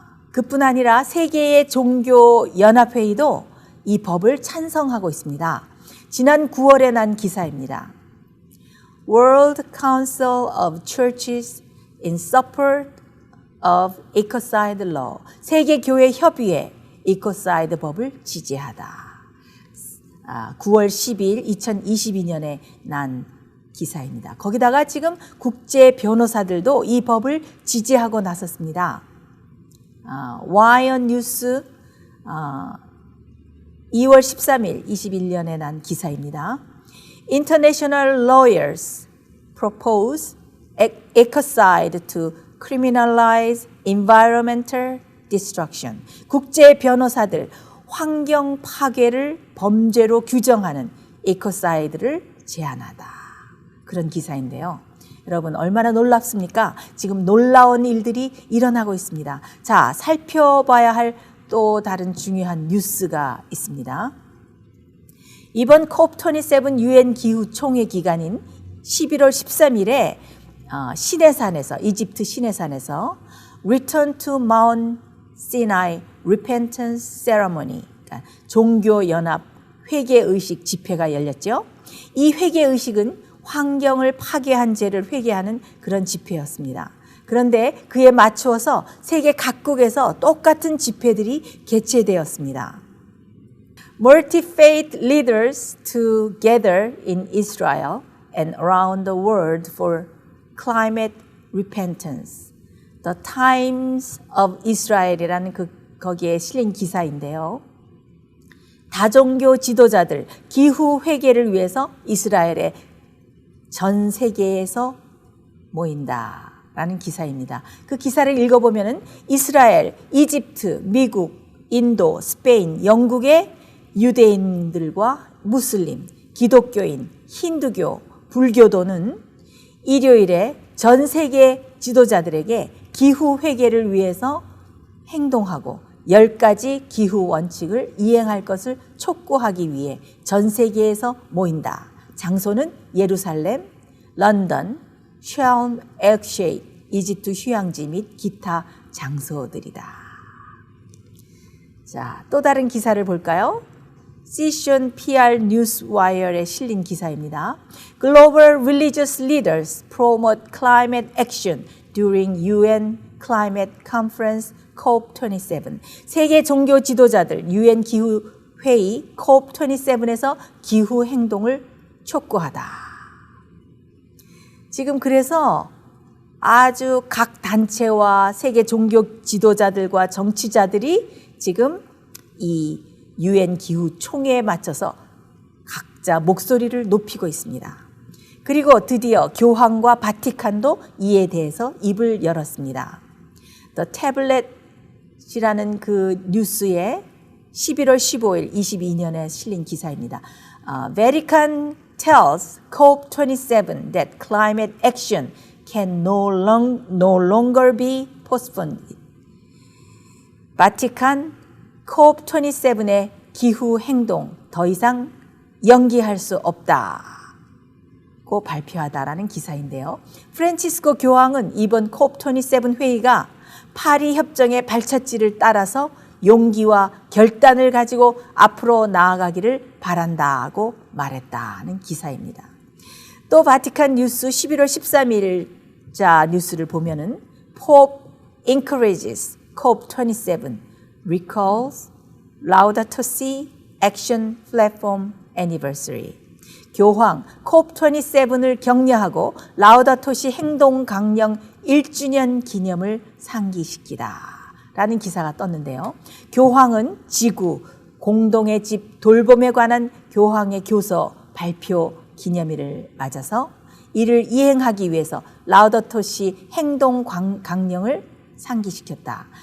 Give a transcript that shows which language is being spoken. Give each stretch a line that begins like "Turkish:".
Korean: 그뿐 아니라 세계의 종교 연합회의도 이 법을 찬성하고 있습니다. 지난 9월에 난 기사입니다.
English: World Council of Churches in support of ecocide law.
Korean: 세계 교회 협의회 이코사이드 법을 지지하다. 9월 12일 2022년에 난 기사입니다. 거기다가 지금 국제 변호사들도 이 법을 지지하고 나섰습니다. 와이언 뉴스 2월 13일 21년에 난 기사입니다.
English: International lawyers propose ecocide to criminalize environmental destruction.
Korean: 국제 변호사들 환경 파괴를 범죄로 규정하는 에코사이드를 제한하다. 그런 기사인데요. 여러분 얼마나 놀랍습니까? 지금 놀라운 일들이 일어나고 있습니다. 자, 살펴봐야 할 또 다른 중요한 뉴스가 있습니다. 이번 COP27 UN 기후 총회 기간인 11월 13일에 시내산에서 이집트 시내산에서
English: Return to Mount Sinai Repentance Ceremony,
Korean: 그러니까 종교연합 회개의식 집회가 열렸죠. 이 회개의식은 환경을 파괴한 죄를 회개하는 그런 집회였습니다. 그런데 그에 맞추어서 세계 각국에서 똑같은 집회들이 개최되었습니다.
English: Multi-faith leaders together in Israel and around the world for climate repentance.
Korean: The Times of Israel이라는 거기에 실린 기사인데요. 다종교 지도자들 기후 회개를 위해서 이스라엘의 전 세계에서 모인다라는 기사입니다. 그 기사를 읽어보면은 이스라엘, 이집트, 미국, 인도, 스페인, 영국의 유대인들과 무슬림, 기독교인, 힌두교, 불교도는 일요일에 전 세계 지도자들에게 기후 회개를 위해서 행동하고 10가지 기후 원칙을 이행할 것을 촉구하기 위해 전 세계에서 모인다. 장소는 예루살렘, 런던, 샤움 엘셰이크, 이집트 휴양지 및 기타 장소들이다. 자, 또 다른 기사를 볼까요? 시션 PR 뉴스와이어에 실린 기사입니다.
English: Global religious leaders promote climate action during UN Climate Conference COP27.
Korean: 세계 종교 지도자들 UN 기후 회의 COP27에서 기후 행동을 촉구하다. 지금 그래서 아주 각 단체와 세계 종교 지도자들과 정치자들이 지금 이 UN 기후 총회에 맞춰서 각자 목소리를 높이고 있습니다. 그리고 드디어 교황과 바티칸도 이에 대해서 입을 열었습니다. The Tablet이라는 그 뉴스에 11월 15일 22년에 실린 기사입니다.
English: Vatican tells COP27 that climate action can no longer be postponed.
Korean: 바티칸 COP27의 기후 행동 더 이상 연기할 수 없다고 발표하다라는 기사인데요. 프란치스코 교황은 이번 COP27 회의가 파리 협정의 발자취를 따라서 용기와 결단을 가지고 앞으로 나아가기를 바란다고 말했다는 기사입니다. 또 바티칸 뉴스 11월 13일자 뉴스를 보면은
English: Pope encourages COP27 recalls Laudato Si Action Platform Anniversary.
Korean: 교황 COP27을 격려하고 라우다토시 행동 강령 1주년 기념을 상기시키다. 라는 기사가 떴는데요. 교황은 지구, 공동의 집 돌봄에 관한 교황의 교서 발표 기념일을 맞아서 이를 이행하기 위해서 라우다토시 행동 강령을 상기시켰다.